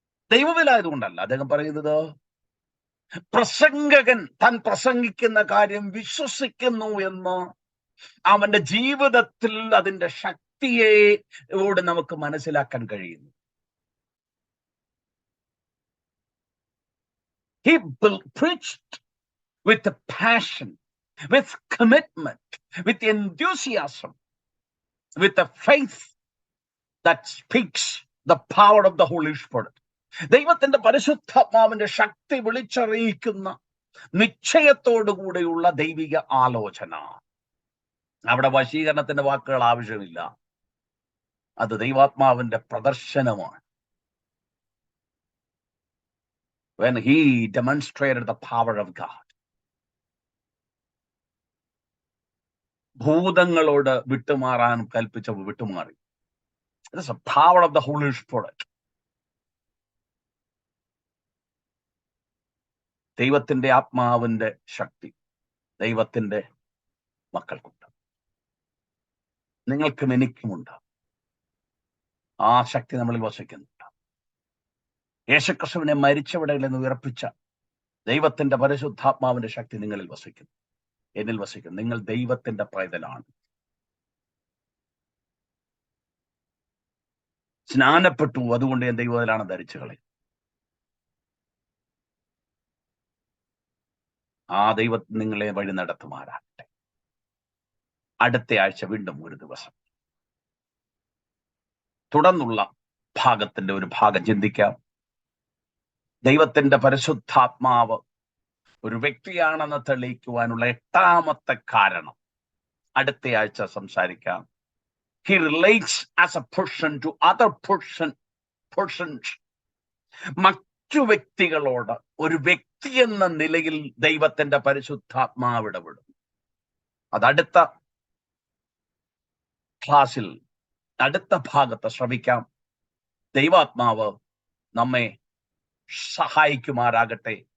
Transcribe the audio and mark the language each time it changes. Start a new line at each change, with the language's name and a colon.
Malayalam: ദൈവവിലായതുകൊണ്ടല്ല അദ്ദേഹം പറയുന്നത്, പ്രസംഗകൻ താൻ പ്രസംഗിക്കുന്ന കാര്യം വിശ്വസിക്കുന്നു എന്ന് അവന്റെ ജീവിതത്തിൽ അതിന്റെ ശക്തിയോട് നമുക്ക് മനസ്സിലാക്കാൻ കഴിയുന്നു.
English: He preached with a passion, with commitment, with enthusiasm, with a faith that speaks the power of the Holy Spirit.
Malayalam: ദൈവത്തിന്റെ പരിശുദ്ധാത്മാവിന്റെ ശക്തി വിളിച്ചറിയിക്കുന്ന നിശ്ചയത്തോടുകൂടെയുള്ള ദൈവിക ആലോചന. അവിടെ വശീകരണത്തിന്റെ വാക്കുകൾ ആവശ്യമില്ല, അത് ദൈവാത്മാവിന്റെ പ്രദർശനമാണ്.
English: When he demonstrated the power of God.
Malayalam: ഭൂതങ്ങളോട് വിട്ടുമാറാൻ കൽപ്പിച്ചപ്പോൾ വിട്ടുമാറി.
English: It is the power of the Holy Spirit.
Malayalam: ദൈവത്തിന്റെ ആത്മാവിന്റെ ശക്തി ദൈവത്തിന്റെ മക്കൾക്കുണ്ട്, നിങ്ങൾക്കും എനിക്കുമുണ്ട്. ആ ശക്തി നമ്മളിൽ വസിക്കുന്നുണ്ട്. യേശുക്രിസ്തുവിനെ മരിച്ചവടയിൽ നിന്ന് ഉയർപ്പിച്ച ദൈവത്തിന്റെ പരിശുദ്ധാത്മാവിന്റെ ശക്തി നിങ്ങളിൽ വസിക്കുന്നു, എന്നിൽ വസിക്കുന്നു. നിങ്ങൾ ദൈവത്തിന്റെ പൈതലാണ്. സ്നാനപ്പെട്ടു, അതുകൊണ്ട് ഞാൻ ദൈവത്തിലാണ് ധരിച്ചു കളയും. ആ ദൈവം നിങ്ങളെ വഴി നടത്തുമാറാകട്ടെ. അടുത്ത ആഴ്ച വീണ്ടും ഒരു ദിവസം തുടർന്നുള്ള ഭാഗത്തിന്റെ ഒരു ഭാഗം ചിന്തിക്കാം. ദൈവത്തിന്റെ പരിശുദ്ധാത്മാവ് ഒരു വ്യക്തിയാണെന്ന് തെളിയിക്കുവാനുള്ള 8ാമത്തെ കാരണം അടുത്ത ആഴ്ച സംസാരിക്കാം.
English: He relates as a person to other persons.
Malayalam: മറ്റു വ്യക്തികളോട് ഒരു വ്യക്തി എന്ന നിലയിൽ ദൈവത്തിന്റെ പരിശുദ്ധാത്മാവ് ഇടപെടും. അതടുത്ത ക്ലാസ്സിൽ, അടുത്ത ഭാഗത്ത് ശ്രമിക്കാം. ദൈവാത്മാവ് നമ്മെ സഹായിക്കുമാറാകട്ടെ.